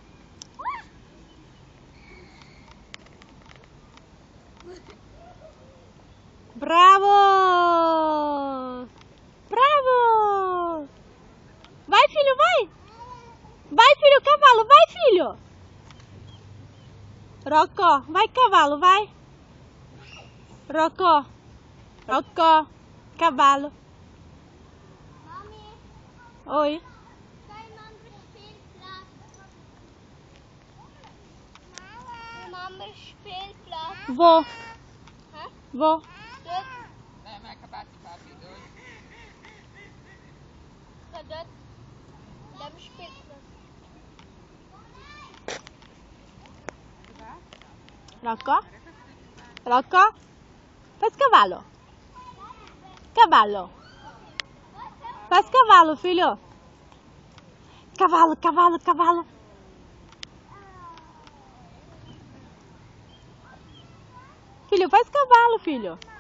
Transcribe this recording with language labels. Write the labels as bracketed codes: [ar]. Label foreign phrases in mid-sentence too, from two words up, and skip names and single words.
[pt] Bravo! Bravo! Vai, filho, vai! Vai, filho, cavalo, vai, filho! Rocco, vai, cavalo, vai! Rocco, cavalo. Mami, Oi. [de] dein anderer Spielplatz. Ein anderer Spielplatz. [pt] Vou, [de] Hä? [pt] vou. [de] Dort. Dort. Dem Spielplatz. [pt] Rocco, faz cavalo. Cavalo. Faz cavalo, filho. Cavalo. Filho, faz cavalo, filho.